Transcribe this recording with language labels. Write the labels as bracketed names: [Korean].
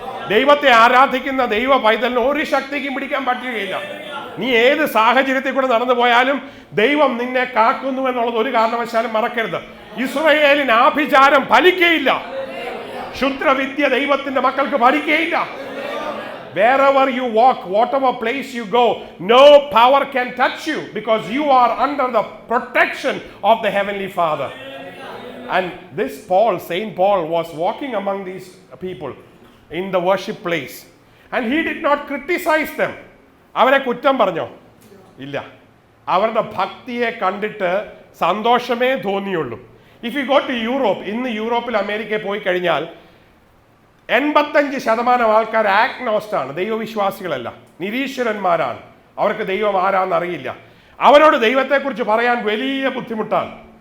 [Malayalam] ദൈവത്തെ ആരാധിക്കുന്ന ദൈവ പൈതലിന് ഒരു ശക്തിക്കും പിടിക്കാൻ പറ്റുകയില്ല. നീ ഏത് സാഹചര്യത്തിൽ കൂടെ നടന്നു പോയാലും ദൈവം നിന്നെ കാക്കുന്നു എന്നുള്ളത് ഒരു കാരണവശാലും മറക്കരുത്. ഇസ്രായേലിന് ആഭിചാരം ഫലിക്കുകയില്ല. ക്ഷുദ്രവിദ്യ ദൈവത്തിന്റെ മക്കൾക്ക് ഫലിക്കുകയില്ല. [English] Wherever you walk, whatever place you go, no power can touch you because you are under the protection of the Heavenly Father. And this Paul, Saint Paul, was walking among these people in the worship place. And he did not criticize them. [Malayalam] അവരെ കുറ്റം പറഞ്ഞോ? ഇല്ല. അവരുടെ ഭക്തിയെ കണ്ടിട്ട് സന്തോഷമേ തോന്നിയുള്ളൂ. [English] if you go to Europe, [Malayalam] ഇന്ന് യൂറോപ്പിൽ അമേരിക്കയിൽ പോയി കഴിഞ്ഞാൽ 85% ആൾക്കാർ ആഗ്നോസ്റ്റാണ്, ദൈവവിശ്വാസികളല്ല, നിരീശ്വരന്മാരാണ്. അവർക്ക് ദൈവം ആരാന്ന് അറിയില്ല. അവരോട് ദൈവത്തെക്കുറിച്ച് പറയാൻ വലിയ ബുദ്ധിമുട്ടാണ്.